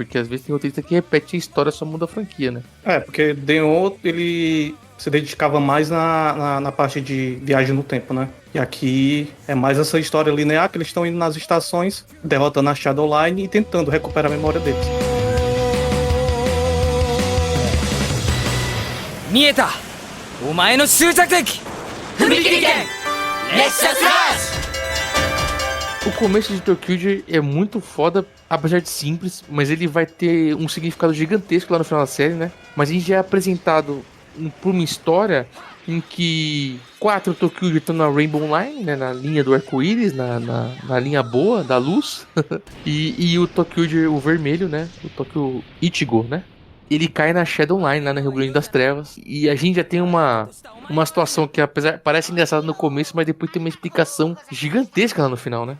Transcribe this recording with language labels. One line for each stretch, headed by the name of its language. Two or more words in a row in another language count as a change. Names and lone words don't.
Portuguese: Porque às vezes tem roteirista que repete a história, só muda a franquia, né? Porque Denô, ele se dedicava mais na parte de viagem no tempo, né? E aqui é mais essa história linear, que eles estão indo nas estações, derrotando a Shadowline e tentando recuperar a memória deles.
Japanese: 見えた! お前の終着! 踏切剣! Retsha Slash!
Portuguese: O começo de ToQger é muito foda, apesar de simples, mas ele vai ter um significado gigantesco lá no final da série, né? Mas a gente já é apresentado por uma história em que 4 ToQger estão na Rainbow Line, né, na linha do arco-íris, na linha boa, da luz, e o ToQger, o vermelho, né, o Tokyo Ichigo, né, ele cai na Shadow Line, lá no Rio Grande das Trevas, e a gente já tem uma situação que apesar parece engraçada no começo, mas depois tem uma explicação gigantesca lá no final, né.